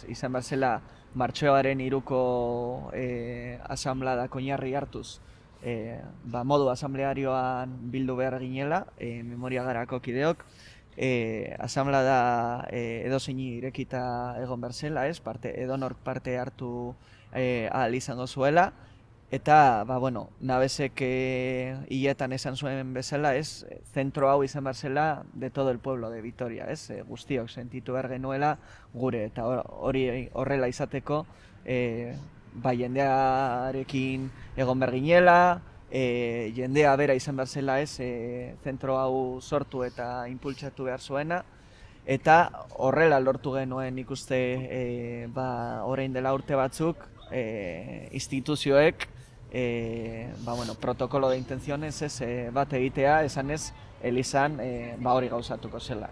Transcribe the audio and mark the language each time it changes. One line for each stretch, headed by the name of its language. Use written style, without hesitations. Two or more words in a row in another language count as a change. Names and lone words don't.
Basque: Izan behar zela Martxoaren 3ko asanbladak oinarri hartuz modu asamblearioan bildu behar ginela, Memoria Garako kideok. Asanblada edozein irekita egon behar zela, ez? Edonork parte hartu ahal izango zuela. Eta, Navesek hiletan esan zuen bezala, ez? Zentro hau izan behar zela
Spanish: de todo el pueblo de Vitoria,
Basque: ez? Guztiok sentitu behar genuela gure, eta hori horrela izateko jendearekin egon behar ginela, jendea bera izan behar zela, ez? Zentro hau sortu eta inpultsatu behar zuena, eta horrela lortu genuen ikuste orain dela urte batzuk instituzioek
Spanish: protokolo de intenciones
Basque: bat egitea, esan ez, Elizan hori gauzatuko zela.